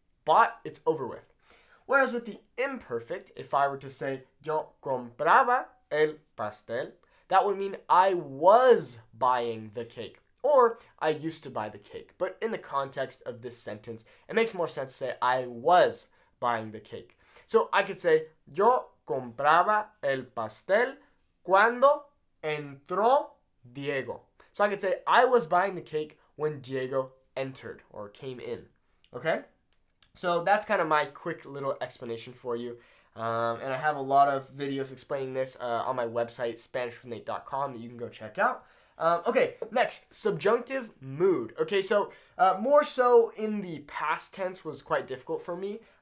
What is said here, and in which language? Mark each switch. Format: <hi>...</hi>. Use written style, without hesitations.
<en>Bought, it's over with. Whereas with the imperfect, if I were to say,</en> <es>yo compraba el pastel,</es> <en>that would mean I was buying the cake. Or I used to buy the cake. But in the context of this sentence, it makes more sense to say I was buying the cake. So I could say,</en> <es>yo compraba el pastel cuando entró Diego.</es> <en>So I could say I was buying the cake when Diego entered or came in. Okay? So that's kind of my quick little explanation for you. And I have a lot of videos explaining this on my website, SpanishWithNate.com, that you can go check out. Okay, next, subjunctive mood. Okay, so more so in the past tense was quite difficult for me.</en>